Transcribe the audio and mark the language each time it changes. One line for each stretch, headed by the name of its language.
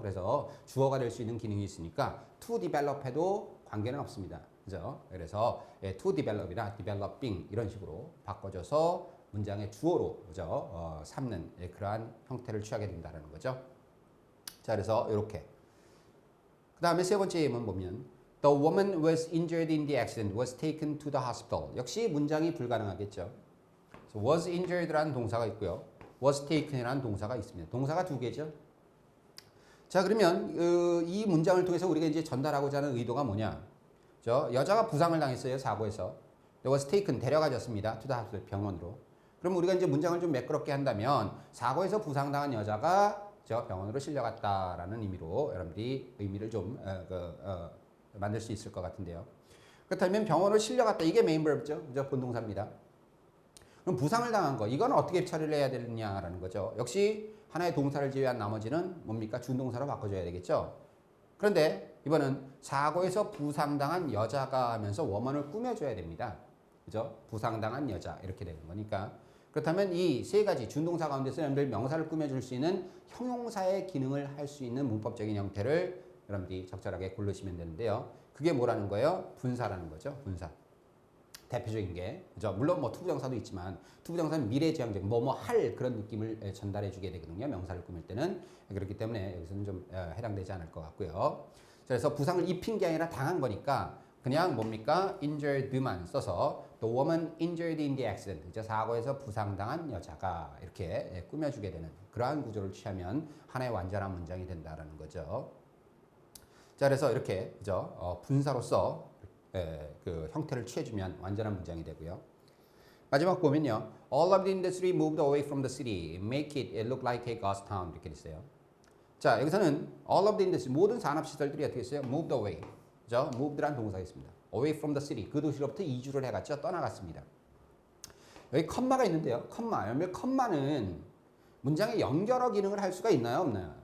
Korean: 그래서 주어가 될 수 있는 기능이 있으니까 to develop 해도 관계는 없습니다. 그죠? 그래서 to develop이나 developing 이런 식으로 바꿔줘서 문장의 주어로 그죠? 삼는 그러한 형태를 취하게 된다는 거죠. 자, 그래서 이렇게. 그 다음에 세 번째 예문 보면
English: The woman was injured in the accident, was taken to the hospital.
Korean: 역시 문장이 불가능하겠죠. was injured라는 동사가 있고요. was taken이라는 동사가 있습니다. 동사가 두 개죠. 자, 그러면 이 문장을 통해서 우리가 이제 전달하고자 하는 의도가 뭐냐? 여자가 부상을 당했어요. 사고에서.
English: was taken,
Korean: 데려가졌습니다.
English: to the hospital,
Korean: 병원으로. 그럼 우리가 이제 문장을 좀 매끄럽게 한다면 사고에서 부상당한 여자가 병원으로 실려갔다라는 의미로 여러분들이 의미를 좀 만들 수 있을 것 같은데요. 그렇다면 병원으로 실려갔다. 이게 메인 verb죠. 그죠? 본동사입니다. 그럼 부상을 당한 거. 이건 어떻게 처리를 해야 되느냐라는 거죠. 역시 하나의 동사를 제외한 나머지는 뭡니까? 준동사로 바꿔줘야 되겠죠. 그런데 이번은 사고에서 부상당한 여자가 하면서 워먼을 꾸며줘야 됩니다. 그죠? 부상당한 여자 이렇게 되는 거니까. 그렇다면 이 세 가지 준동사 가운데서 여러분들 명사를 꾸며줄 수 있는 형용사의 기능을 할 수 있는 문법적인 형태를 여러분들이 적절하게 고르시면 되는데요. 그게 뭐라는 거예요? 분사라는 거죠. 분사. 대표적인 게, 그죠? 물론 뭐 투부정사도 있지만 투부정사는 미래지향적 뭐뭐 할 그런 느낌을 전달해 주게 되거든요. 명사를 꾸밀 때는. 그렇기 때문에 여기서는 좀 해당되지 않을 것 같고요. 그래서 부상을 입힌 게 아니라 당한 거니까 그냥 뭡니까?
English: injured만
Korean: 써서
English: the woman injured in the accident.
Korean: 이제 사고에서 부상당한 여자가 이렇게 꾸며주게 되는 그러한 구조를 취하면 하나의 완전한 문장이 된다라는 거죠. 자, 그래서 이렇게 그죠? 분사로서 그 형태를 취해주면 완전한 문장이 되고요. 마지막 보면요.
English: All of the industry moved away from the city, make it look like a ghost town
Korean: 이렇게 있어요. 자, 여기서는
English: all of the industry
Korean: 모든 산업시설들이 어떻게 했어요?
English: moved away.
Korean: 그죠? moved라는 동사가 있습니다. away from the city 그 도시로부터 이주를 해갔죠. 떠나갔습니다. 여기 컴마가 있는데요. 컴마. 여러분 컴마는 문장의 연결어 기능을 할 수가 있나요? 없나요?